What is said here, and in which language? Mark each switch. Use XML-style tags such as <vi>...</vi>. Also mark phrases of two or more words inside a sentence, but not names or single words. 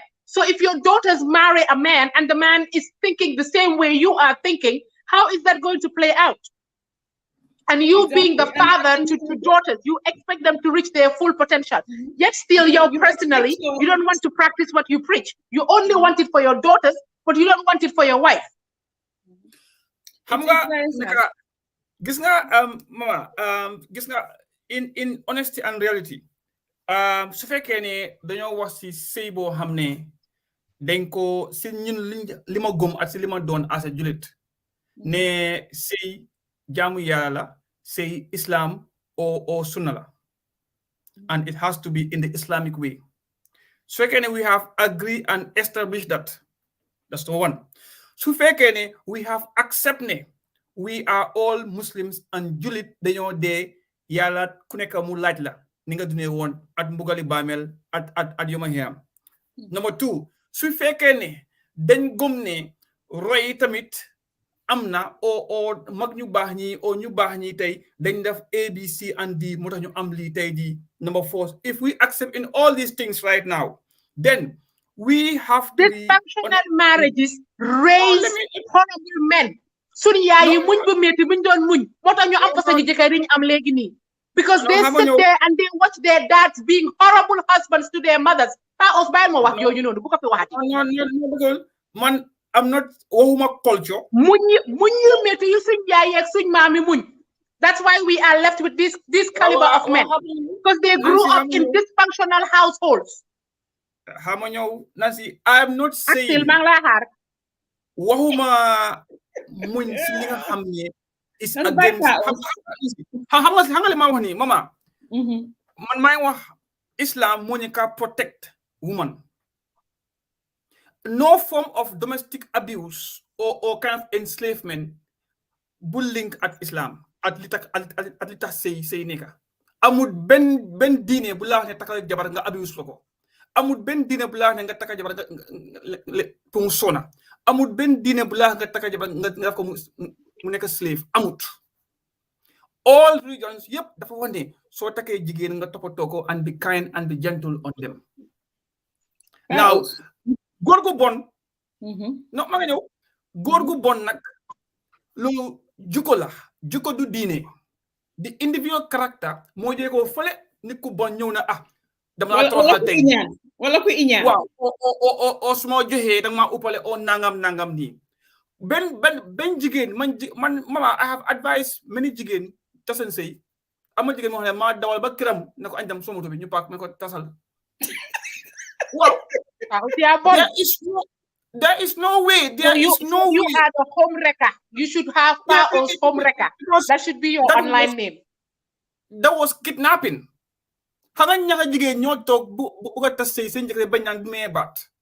<en>So if your daughters marry a man and the man is thinking the same way you are thinking, how is that going to play out? And you being the father to daughters, you expect them to reach their full potential. Yet still, you personally, you don't want to practice what you preach. You only want it for your daughters, but you don't want it for your wife.</en> <wo>Gis nga mama gis nga</wo> <en>in honesty and reality</en> <wo>su fekkee ne dañoo wax ci sëy boo xam ne dañ ko ci ñun li ma gëm ak ci li ma doon</wo> <en>as a</en> <wo>julit ne sëy jaamu yàlla la sëy Islam or sunna la,</wo> <en>and it has to be in the Islamic way.</en> <wo>Su fekkee ne</wo> <en>we have agreed and established that's the one.</en> <wo>Su fekkee ne</wo> <en>we have accepted</en> <wo>ne</wo> <en>we are all Muslims and</en> <wo>julit dañoo dee yàlla ku nekk mu laaj la ni nga dundee woon at mbugali baamel at yoma xiyam. Number 2, su fekkee ne dañ gëm ne roy tamit am na o mag ñu baax ñi o ñu baax ñi tey dañ def A B C and D moo tax ñu am lii tey di.</wo> <en>Number 4, if we accept in all these things right now, then we have to be dysfunctional marriages raise horrible men.</en> <wo>Sunu yaay yi muñ bu metti buñ doon muñ moo tax ñu am fa sañu jëkkër yi ñu am léegi nii.</wo> <en>Because they sit there and they watch their dads being horrible husbands to their mothers.</en> <wo>Paos bàyyi ma wax yooyu noonu bu ko fi waxati.</wo> <en>Man I'm not waxuma culture.</en> <wo>Muñ yu metti yu suñ yaay ak suñ maam yi muñ.</wo> <en>That's why we are left with this caliber of men. Because they grew up in dysfunctional households.</en> <wo>Xam nga ñëw Nancy,</wo> <en>I am not saying</en> <wo>waxuma muñ si li nga xam ne</wo> <en>is against</en> <wo>xam nga li ma wax ni mama man may wax Islam moo ñu ka</wo> <en>protect woman. No form of domestic abuse or kind of enslavement</en> <wo>bu link at Islam at li tax sëy nekka. Amul benn diine bu la wax ne takal jabar nga abuse la ko. Amul benn diine bu la wax ne nga takal jabar nga pour mu sona. Amul benn diine bu la wax nga takal jabar nga def ko mu nekk slave amut.</wo> <en>All religions</en> <wo>yep dafa wax ne soo takkee jigéen nga toppatoo ko</wo> <en>and be kind and be gentle on them.</en> <wo>Now góor gu bon no ma nga ñëw góor gu bon nag lu jukko la jukko du diine.</wo> <en>The individual character</en> <wo>moo jee ko fële nit ku bon ñëw na dama la toroxal tey wala ku iñaan. waaw o suma joxee danga maa uppale o nangam nii benn jigéen man mama</wo> <en>I have advised many</en> <wo>jigéen tasan sëy ama jigéen moo xam ne maa dawal ba këram ne ko añ dem somoto bi ñu paak ne ko tasal waaw</wo> <en>there is no way you are the home wrecker. You should have Pao's home wrecker. That should be your online name. That was kidnapping.</en> <wo>Xanga ñaka jigéen ñoo toog bu ga tas sëy seen jëkkër bañ naan mee baat.</wo>